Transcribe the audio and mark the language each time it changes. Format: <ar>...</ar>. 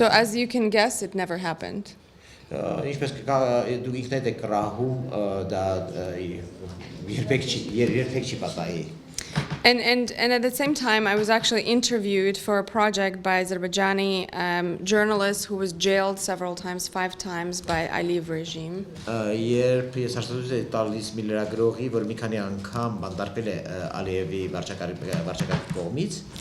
<en>So as you can guess, it never happened.</en> <hy>Ինչպես դու ինքնդ եք կռահում, դա երբեք չի պատահի։</hy> <en>And at the same time, I was actually interviewed for a project by Azerbaijani journalist who was jailed several times, 5 times by Aliyev regime.</en> <hy>Երբ ես հաշտեցի տալիս մի լրագրողի, որ մի քանի անգամ բանտարկվել է Ալիևի վարչակարգի կողմից.</hy>